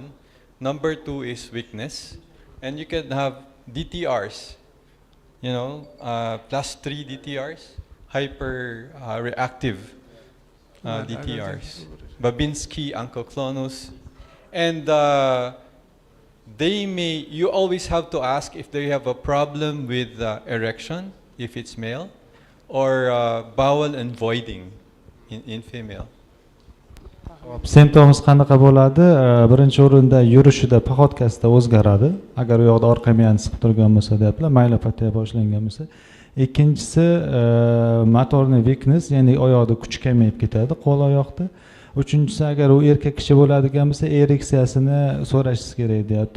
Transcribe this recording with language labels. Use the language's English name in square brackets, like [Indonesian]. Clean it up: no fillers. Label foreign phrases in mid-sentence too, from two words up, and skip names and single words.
[English] Number two is weakness, and you can have DTRs, +3 DTRs, hyper reactive DTRs, Babinski, ankylosing, and you always have to ask if they have a problem with erection, if it's male, or bowel and voiding in female. [Uzbek] Symptoms qanaqa bo'ladi? Birinchi o'rinda yurishida paxotkasida o'zgaradi. Agar u yoqda orqa miyani siqib turgan bo'lsa, deyaptilar, myelopatiya boshlangan bo'lsa. Ikkinchisi motorni weakness, ya'ni oyoqda kuch kamayib ketadi, qo'l oyoqda. Uchinchisi, agar u erkak kishi bo'ladigan bo'lsa, ereksiyasini so'rashingiz kerak, deyapti.